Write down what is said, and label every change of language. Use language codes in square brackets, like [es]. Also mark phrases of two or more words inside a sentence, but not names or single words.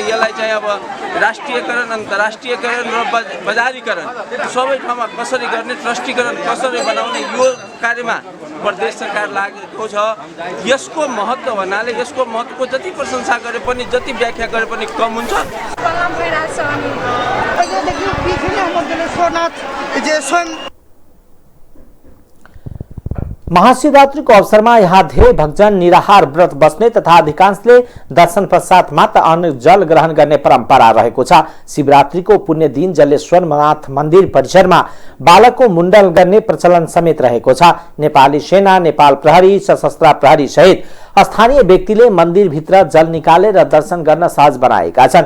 [ne] यसलाई चाहिँ अब राष्ट्रियकरण, अन्तर्राष्ट्रियकरण र बजारीकरण सबै ठाउँमा कसरी गर्ने, ट्रस्टीकरण कसरी बनाउने यो कार्यमा प्रदेश सरकार लागेको छ। यसको महत्त्व भन्नाले यसको महत्त्वको जति प्रशंसा गरे पनि, जति व्याख्या गरे पनि कम हुन्छ। देखियो पीछे में हम जलेश्वरनाथ जे स्वयं महाशिवरात्रि को अवसर में यहाँ धेरै भक्तजन निराहार व्रत बस्ने तथा अधिकांशले दर्शन पश्चात मात्र अन्न जल ग्रहण गर्ने परम्परा रहेको छ। शिवरात्रिको पुण्य दिन जलेश्वरनाथ मन्दिर परिसरमा बालकको मुण्डन गर्ने प्रचलन समेत रहेको छ। नेपाली सेना, नेपाल प्रहरी, सशस्त्र प्रहरी सहित स्थानीय व्यक्तिले मन्दिरभित्र जल निकालेर दर्शन गर्न सहज बनाएका छन्।